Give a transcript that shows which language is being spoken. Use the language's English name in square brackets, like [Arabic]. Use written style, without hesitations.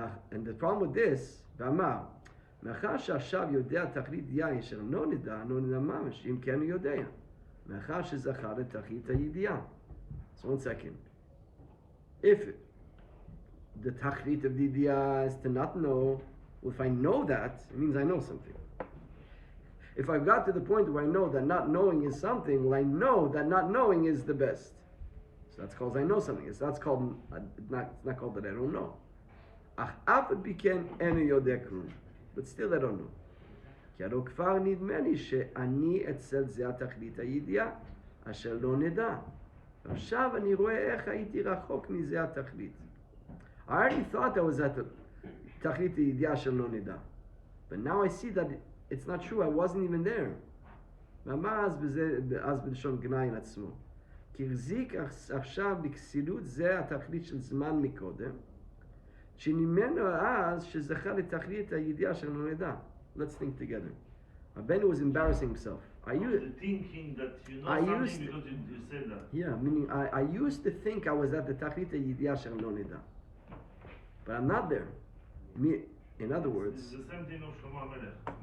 [English] And the problem with this, [Hebrew] v'amar, מאחר שעכשיו יודע תכלית יין אשר לא נדע ממש, אם כן הוא יודע. מאחר שזכה לתכלית הידיעה. [English] So 1 second. If the tachlit of the idea is to not know, well, if I know that, it means I know something. If I've got to the point where I know that not knowing is something, well, I know that not knowing is the best. So that's called I know something. It's called, it's not called that I don't know. [Hebrew] Ach af b'ken enu yodeh klum. [English] But still I don't know. [Hebrew] כי הלא כבר נדמה לי שאני אצל זה התכלית הידיעה, אשר לא נדע. עכשיו אני רואה איך הייתי רחוק מזה התכלית. [English] I already thought I was at the [Hebrew] תכלית הידיעה של לא נדע. [English] But now I see that it's not true, I wasn't even there. [Hebrew] ואמר אז בלשון גנאי לעצמו. כי החזיק עכשיו בכסילות זה התכלית של זמן מקודם, שנמנו אז שזכה לתכלית הידיעה של לא נדע. [English] Let's think together. Abenu was embarrassing himself. Thinking that you know something because you said that. Yeah, meaning I used to think I was at the [Hebrew] tachlit ha'yidiyah shel lo nida. [English] But I'm not there. In other words, it's the same thing of Shlomo HaMelech.